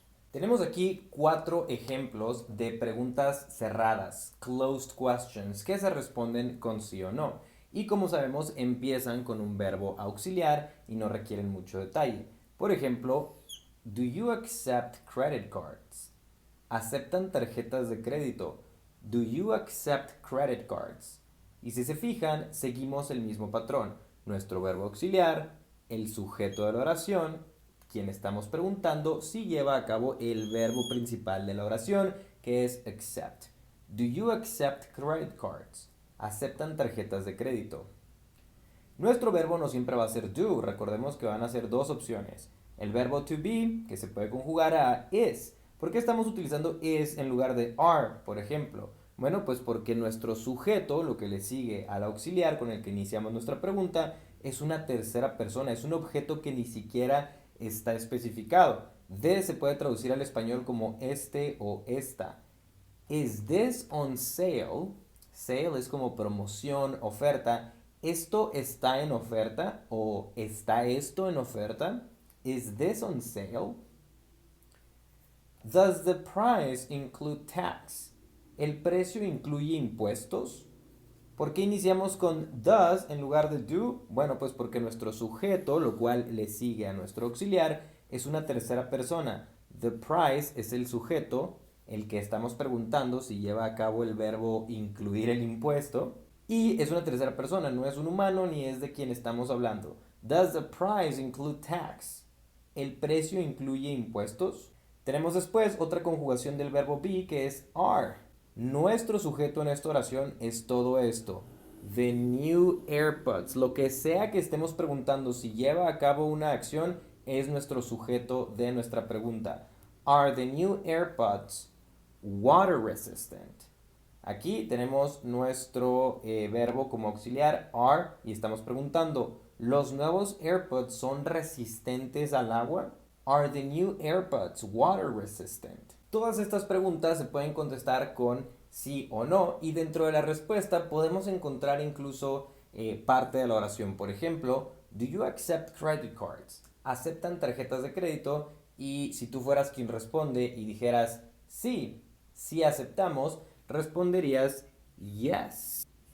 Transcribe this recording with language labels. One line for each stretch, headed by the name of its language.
Spanish: Tenemos aquí 4 ejemplos de preguntas cerradas,
English: closed questions,
Spanish: que se responden con sí o no. Y como sabemos, empiezan con un verbo auxiliar y no requieren mucho detalle. Por ejemplo,
English: do you accept credit cards?
Spanish: ¿Aceptan tarjetas de crédito?
English: Do you accept credit cards?
Spanish: Y si se fijan, seguimos el mismo patrón. Nuestro verbo auxiliar, el sujeto de la oración, quien estamos preguntando si lleva a cabo el verbo principal de la oración, que es accept.
English: Do you accept credit cards?
Spanish: ¿Aceptan tarjetas de crédito? Nuestro verbo no siempre va a ser do, recordemos que van a ser dos opciones. El verbo to be, que se puede conjugar a is. ¿Por qué estamos utilizando is en lugar de are, por ejemplo? Bueno, pues porque nuestro sujeto, lo que le sigue al auxiliar con el que iniciamos nuestra pregunta, es una tercera persona, es un objeto que ni siquiera está especificado. De se puede traducir al español como este o esta.
English: Is this on sale? Sale
Spanish: es como promoción, oferta. ¿Esto está en oferta? ¿O está esto en oferta?
English: Is this on sale? Does the price include tax?
Spanish: ¿El precio incluye impuestos? ¿Por qué iniciamos con does en lugar de do? Bueno, pues porque nuestro sujeto, lo cual le sigue a nuestro auxiliar, es una tercera persona.
English: The price
Spanish: es el sujeto, el que estamos preguntando si lleva a cabo el verbo incluir el impuesto. Y es una tercera persona, no es un humano ni es de quien estamos hablando.
English: Does the price include tax?
Spanish: ¿El precio incluye impuestos? Tenemos después otra conjugación del verbo be que es are. Nuestro sujeto en esta oración es todo esto.
English: The new AirPods.
Spanish: Lo que sea que estemos preguntando si lleva a cabo una acción es nuestro sujeto de nuestra pregunta.
English: Are the new AirPods water resistant?
Spanish: Aquí tenemos nuestro verbo como auxiliar are y estamos preguntando, ¿los nuevos AirPods son resistentes al agua?
English: Are the new AirPods water resistant?
Spanish: Todas estas preguntas se pueden contestar con sí o no y dentro de la respuesta podemos encontrar incluso parte de la oración. Por ejemplo,
English: do you accept credit cards?
Spanish: ¿Aceptan tarjetas de crédito? Y si tú fueras quien responde y dijeras sí, sí aceptamos, responderías yes.